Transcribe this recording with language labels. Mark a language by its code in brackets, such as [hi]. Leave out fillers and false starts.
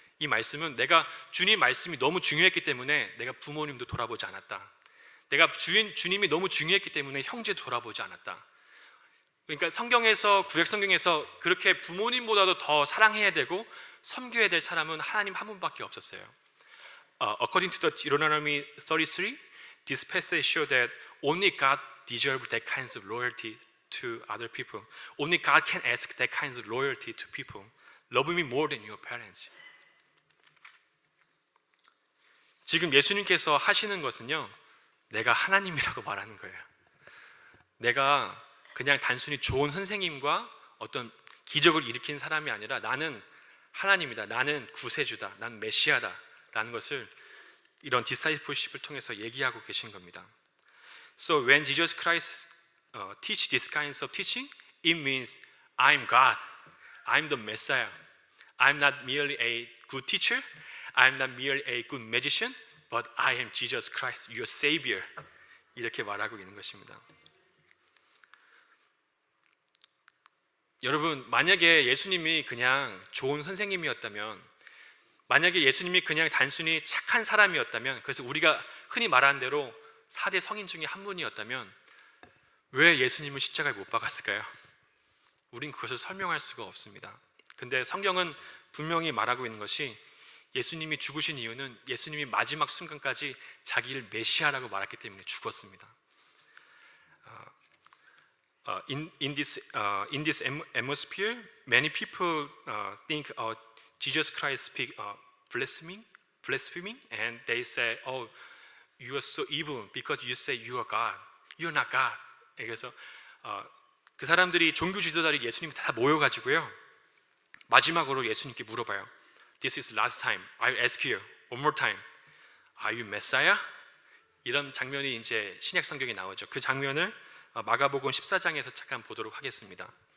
[ko] 이 말씀은 내가 주님 말씀이 너무 중요했기 때문에 내가 부모님도 돌아보지 않았다. 내가 주님이 너무 중요했기 때문에 형제 돌아보지 않았다. 그러니까 성경에서, 구약 성경에서 그렇게 부모님보다도 더 사랑해야 되고 섬겨야 될 사람은 하나님 한 분밖에 없었어요. [en] According to the Deuteronomy 33, this passage shows that only God deserves that kinds of loyalty to other people. Only God can ask that kinds of loyalty to people. Love me more than your parents. [ko] 지금 예수님께서 하시는 것은요, 내가 하나님이라고 말하는 거예요. 내가 그냥 단순히 좋은 선생님과 어떤 기적을 일으킨 사람이 아니라 나는 하나님이다, 나는 구세주다, 난 메시아다 라는 것을 이런 discipleship을 통해서 얘기하고 계신 겁니다. [en] So when Jesus Christ teach these kinds of teaching, it means I'm God, I'm the Messiah. I'm not merely a good teacher, I'm not merely a good magician, but I am Jesus Christ, your Savior. [ko] 이렇게 말하고 있는 것입니다. 여러분, 만약에 예수님이 그냥 좋은 선생님이었다면, 만약에 예수님이 그냥 단순히 착한 사람이었다면, 그래서 우리가 흔히 말하는 대로 4대 성인 중에 한 분이었다면 왜 예수님을 십자가에 못 박았을까요? 우린 그것을 설명할 수가 없습니다. 근데 성경은 분명히 말하고 있는 것이 예수님이 죽으신 이유는 예수님이 마지막 순간까지 자기를 메시아라고 말했기 때문에 죽었습니다. [en] In this atmosphere, many people think Jesus Christ speak blaspheming, and they say, "Oh, you are so evil because you say you are God. You are not God." [ko] 그래서 그 사람들이 종교 지도자들이 예수님 다 모여가지고요, 마지막으로 예수님께 물어봐요. [en] This is last time. I ask you one more time. Are you Messiah? [ko] 이런 장면이 이제 신약 성경에 나오죠. 그 장면을 마가복음 14장에서 잠깐 보도록 하겠습니다.